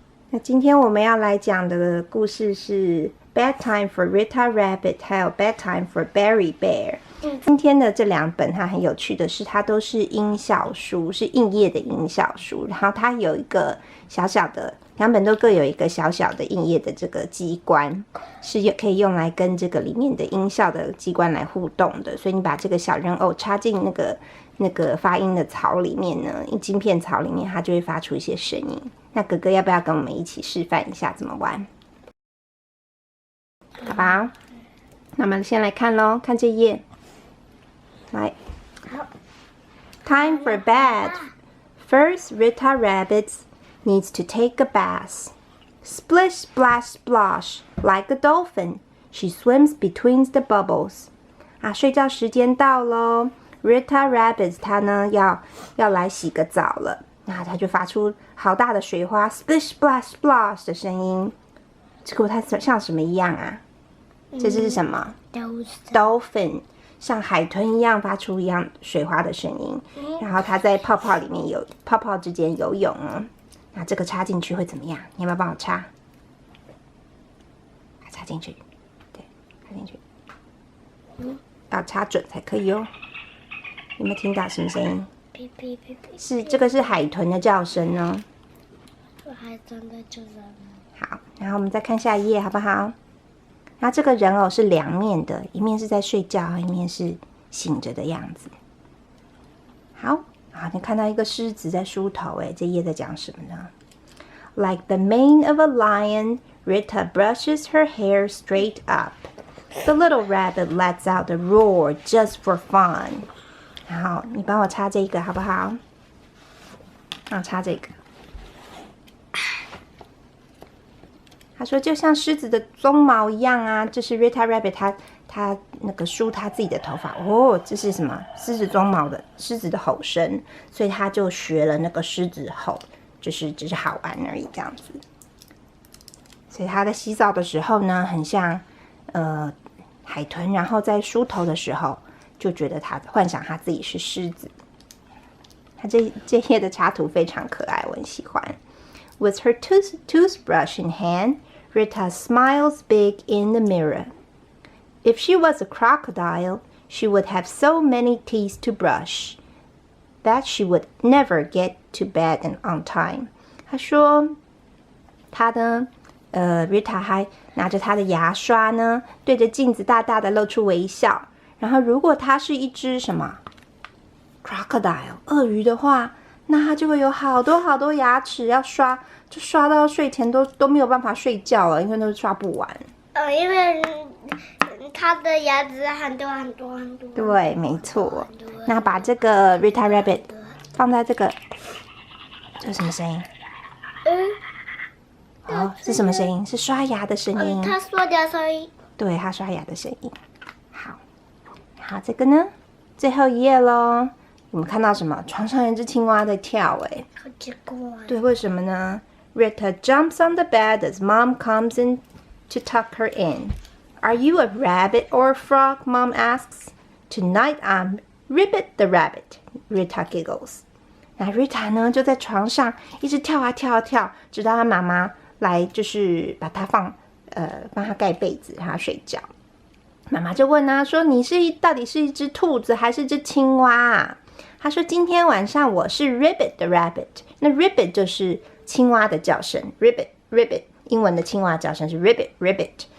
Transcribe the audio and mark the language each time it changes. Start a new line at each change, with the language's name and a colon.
Chinese: 那今天我们要来讲的故事是 Bedtime for Rita Rabbit 还有 Bedtime for Berry Bear。今天的这两本它很有趣的是，它都是音效书，是硬页的音效书。然后它有一个小小的，两本都各有一个小小的硬页的这个机关，是可以用来跟这个里面的音效的机关来互动的。所以你把这个小人偶插进那个发音的槽里面呢，晶片槽里面，它就会发出一些声音。那哥哥要不要跟我们一起示范一下怎么玩？好吧，那我们先来看咯，看这页。
English: 来 ，Time for bed. First, Rita Rabbit needs to take a bath. Splish, splash, splosh, like a dolphin. She swims between the bubbles.
Chinese: 睡觉时间到咯。 Rita Rabbit 她呢要来洗个澡了。那它就发出好大的水花 ，splish splash splash 的声音。结果它像什么一样啊？这是什么 ？Dolphin， 像海豚一样发出一样水花的声音。然后它在泡泡里面泡泡之间游泳哦。那这个插进去会怎么样？你要不要帮我插？插进去，对，插进去。要插准才可以哦。有没有听到什么声音？是这个是海豚的叫声哦。海豚的叫声。好，然后我们再看下一页好不好？然后这个人偶是两面的，一面是在睡觉，一面是醒着的样子。好，你看到一个狮子在梳头，这页在讲什么呢 ？
English: Like the mane of a lion, Rita brushes her hair straight up. The little rabbit lets out a roar just for fun.
Chinese: 好，你帮我插这个好不好？插这个。他说就像狮子的鬃毛一样啊，这是 Rita Rabbit 他那个梳他自己的头发哦，这是什么？狮子鬃毛的狮子的吼声，所以他就学了那个狮子吼，就是只是好玩而已这样子。所以他在洗澡的时候呢，很像海豚，然后在梳头的时候。就觉得他幻想他自己是狮子。他这页的插图非常可爱，我很喜欢。
English: With her toothbrush in hand, Rita smiles big in the mirror. If she was a crocodile, she would have so many teeth to brush that she would never get to bed on time.
Chinese: 他说，他呢，Rita 还拿着他的牙刷呢，对着镜子大大的露出微笑。然后，如果它是一只什么 crocodile 鳄鱼的话，那它就会有好多好多牙齿要刷，就刷到睡前都没有办法睡觉了，因为都刷不完。因为它的牙齿很多很多很多。对，没错。那把这个 Rita Rabbit 放在这个，这是什么声音？是什么声音？是刷牙的声音。它刷牙声音。对，它刷牙的声音。好，这个呢，最后一页咯。我们看到什么？床上有一只青蛙在跳，好奇怪。对，为什么呢
English: ？Rita jumps on the bed as Mom comes in to tuck her in. Are you a rabbit or a frog? Mom asks. Tonight I'm Ribbit the rabbit. Rita giggles.
Chinese: 那 Rita 呢，就在床上一直跳啊跳啊跳，直到她妈妈来，就是把她帮她盖被子，让她睡觉。妈妈就问他说：“你到底是一只兔子还是一只青蛙啊？” 他说：“今天晚上我是 Ribbit 的 rabbit。” 那 Ribbit 就是青蛙的叫声 ，Ribbit，英文的青蛙叫声是 Ribbit。